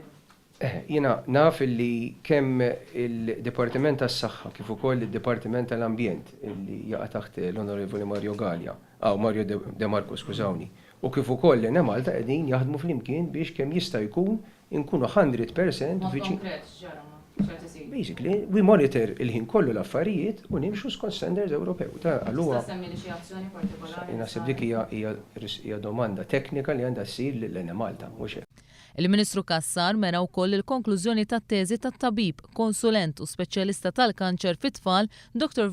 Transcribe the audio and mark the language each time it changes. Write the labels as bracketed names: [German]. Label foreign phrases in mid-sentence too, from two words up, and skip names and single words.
[Maltese] Jiena naf li kemm il-Dipartiment tas-Sahha kif ukoll id-Dipartiment tal-Ambjent li jaqa' taħt l-Onorevoli Mario Gallia, Mario De Marco skużawni, u kif ukoll l-Ene Malta qegħdin jaħdmu flimkien biex kemm jista' jkun inkunu 100% viċin. [English] Basically, we monitor [Maltese] il-ħin kollu l-affarijiet u nimxu skont standards Ewropew. Tista' semmi li xi azzjoni partikolari. Naħseb dik hija domanda teknika li għandha ssir lill-Ene Malta, mhux hekk. Il-Ministru Cassar mera wkoll il-konklużjoni tat-teżi tat-tabib, konsulent u speċjalista tal-kanċer fit-tfal Dr.